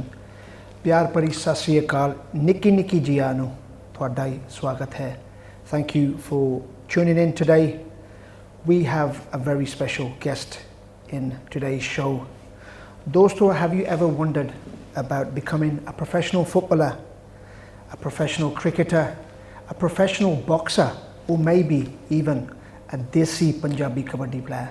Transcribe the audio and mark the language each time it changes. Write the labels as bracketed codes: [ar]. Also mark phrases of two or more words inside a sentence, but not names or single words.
[pa] ਪਿਆਰ ਭਰੀ ਸਤ ਸ੍ਰੀ ਅਕਾਲ, ਨਿੱਕੀ ਨਿੱਕੀ ਜਿਆ ਨੂੰ ਤੁਹਾਡਾ ਹੀ ਸਵਾਗਤ ਹੈ. [en] Thank you for tuning in today. We have a very special guest in today's show. Dosto, have you ever wondered about becoming a professional footballer, a professional cricketer, a professional boxer, or maybe even a Desi Punjabi Kabaddi player?